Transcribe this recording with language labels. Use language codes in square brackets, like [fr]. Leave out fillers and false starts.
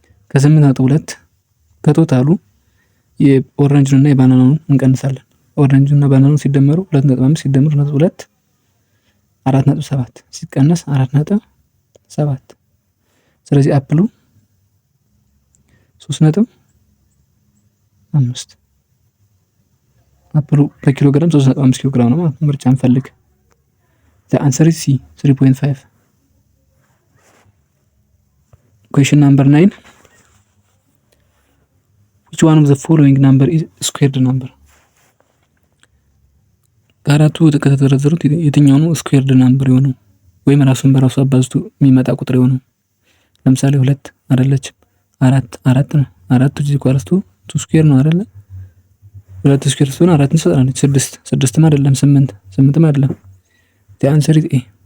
[am] ከ8.2 ከቶታሉ የኦሬንጁንና የባናናውን እንቀንሳለን። ኦሬንጁና ባናናው ሲደመሩ 2.5 ሲደመር 2.2 4.7 ሲቀነስ 4.7። ስለዚህ አፕሉ 3.5 አፕሉ በኪሎ ግራም 3.5 ኪሎ ግራም ነው ማለት ነው። ምርጫ እንፈልግ። [en] the answer is C 3.5። question number 9. which one of the following number is squared number? [am] ከአራቱ ከተዘረዘሩት የትኛው ነው ስኩዌርድ ናምበር የሆነው ወይም ራሱን በራሱ አባዝቶ የሚመጣ ቁጥር የሆነው? ለምሳሌ 2 አይደለችም፣ 4 ነው። 4 እዚህ ኳልስቱ 2 ስኩዌር ነው አይደለ? 2 ስኩዌር ሲሆን 4 እንሰጣለች። 6 አይደለም፣ 8 አይደለም። [en] the answer is A.